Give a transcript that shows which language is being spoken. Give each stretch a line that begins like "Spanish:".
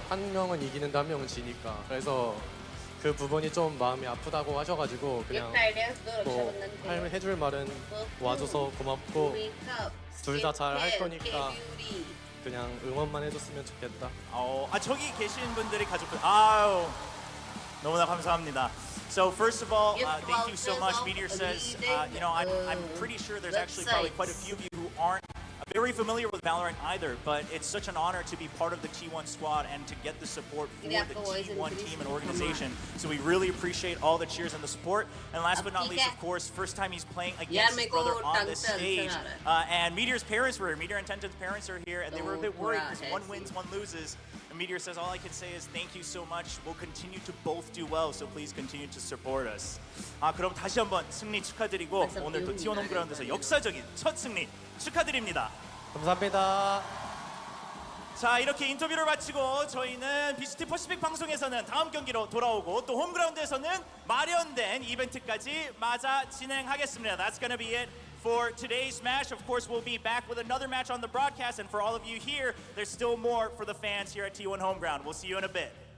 Korean: 한 명은 이기는데 한 명은 지니까. 그래서 그 부분이 좀 마음이 아프다고 하셔가지고 그냥 뭐 해줄 말은 와줘서 고맙고 둘 다 잘 할 거니까 그냥 응원만 해줬으면 좋겠다. 저기 계신 분들이 가족들, 아우, 너무나 감사합니다.
English: So first of all, thank you so much. Meteor says, you know, I'm pretty sure there's actually probably quite a few of you who aren't very familiar with Valorant either, but it's such an honor to be part of the T1 squad and to get the support for the T1 team and organization. So we really appreciate all the cheers and the support. And last but not least, of course, first time he's playing against his brother on this stage. And Meteor's parents were here. Meteor and Tenten's parents are here, and they were a bit worried because one wins, one loses. And Meteor says, all I can say is thank you so much. We'll continue to both do well, so please continue to support us.
Korean: 그럼 다시 한번 승리 축하드리고 오늘 또 T1 홈그라운드에서 역사적인 첫 승리 축하드립니다. 감사합니다. 자, 이렇게 인터뷰를 마치고 저희는 VCT 퍼시픽 방송에서는 다음 경기로 돌아오고 또 홈그라운드에서는 마련된 이벤트까지 맞아 진행하겠습니다.
English: That's gonna be it for today's match. Of course, we'll be back with another match on the broadcast, and for all of you here, there's still more for the fans here at T1 Homeground. We'll see you in a bit.